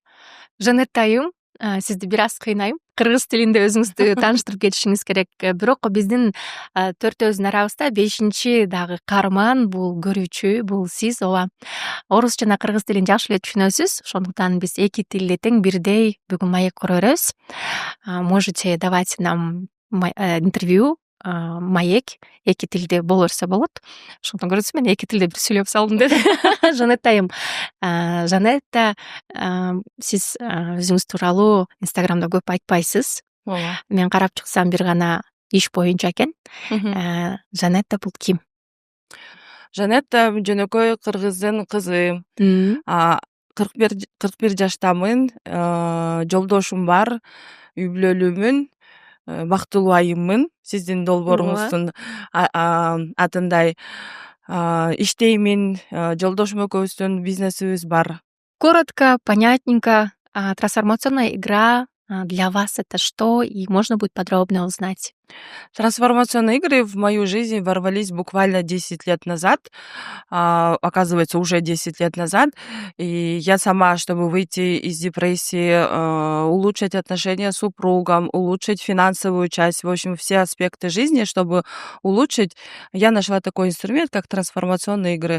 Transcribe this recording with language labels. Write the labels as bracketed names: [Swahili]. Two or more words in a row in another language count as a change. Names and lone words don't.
[Kyrgyz] Жанетта айым, сизди бир аз кыйнайм. Кыргыз тилинде өзүңүздү тааныштырып кетишиңиз керек. Бирок биздин төртөөбүздүн арабызда 5-чи дагы каарман, бул көрүүчү, бул сиз. Ооба. Орус жана кыргыз тилин жакшы эле түшүнөсүз. Ошондуктан биз эки тилде тең бирдей бүгүн маек кура беребиз. [Russian] Можете давать нам интервью, [Kyrgyz] маек эки тилде боло берсе болот. Ошондон көрөсүз, мен эки тилде бир сүйлөп салдым деп. Жанетта айым, Жанетта, сиз өзүңүз тууралуу Инстаграмда көп айтпайсыз. Мен карап чыксам бир гана иш боюнча экен. Жанетта бул ким? Жанетта жөнөкөй кыргыздын кызы. 41 жаштамын, жолдошум бар, үй бүлөлүүмүн, бактылуу айыммын. Сиздин долбооруңуздун атындай иштеймин, жолдошум экөөбүздүн бизнесибиз бар. [Russian] Коротко, понятненько. Трансформационная игра для вас это что? И можно будет подробно узнать. Трансформационные игры в мою жизнь ворвались буквально 10 лет назад. Оказывается, уже 10 лет назад. И я сама, чтобы выйти из депрессии, улучшить отношения с супругом, улучшить финансовую часть, в общем, все аспекты жизни, чтобы улучшить, я нашла такой инструмент, как трансформационные игры.